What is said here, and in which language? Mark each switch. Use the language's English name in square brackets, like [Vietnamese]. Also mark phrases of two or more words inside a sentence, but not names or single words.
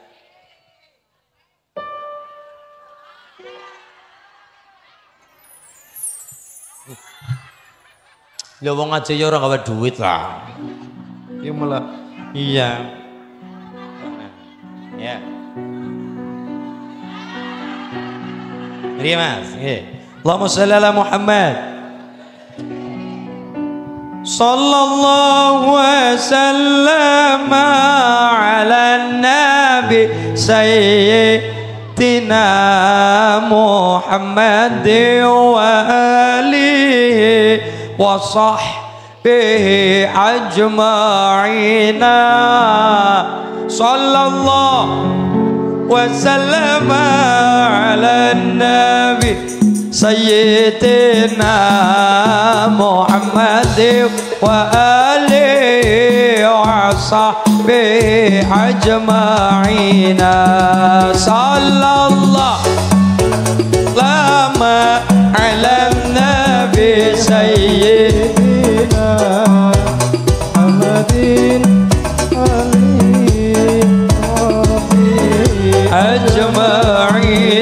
[Javanese] Ya wong aja ya ora gawe duit lah. Ya malah iya. Ya. Mas, [Arabic] اللهم صل على محمد. صلى الله وسلم على النبي سيدنا محمد وآله وصحبه أجمعين. Sallallahu وسلم على النبي سيدنا محمد وآله وصحبه أجمعين. صلى الله على النبي سيدنا محمد أجمعين.